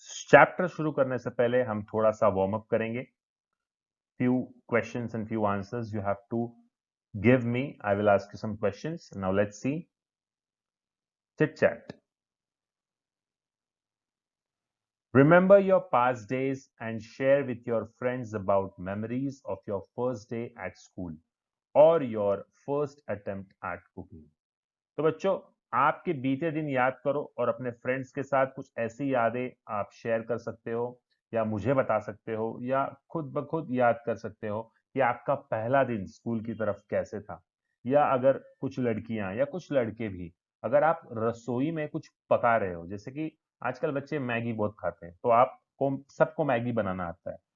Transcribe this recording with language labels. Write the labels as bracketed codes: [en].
[hi] Chapter शुरू करने से पहले हम थोड़ा सा वार्म अप करेंगे। [en] few questions and few answers you have to give me. I will ask you some questions. Now let's see. Chit chat. Remember your past days and share with your friends about memories of your first day at school or your first attempt at cooking. [hi] तो बच्चों, आपके बीते दिन याद करो और अपने friends के साथ कुछ ऐसी यादें आप शेयर कर सकते हो या मुझे बता सकते हो या खुद ब खुद याद कर सकते हो कि आपका पहला दिन स्कूल की तरफ कैसे था। या अगर कुछ लड़कियां या कुछ लड़के भी, अगर आप रसोई में कुछ पका रहे हो, जैसे कि आजकल बच्चे मैगी बहुत खाते हैं, तो आपको सबको मैगी बनाना आता है।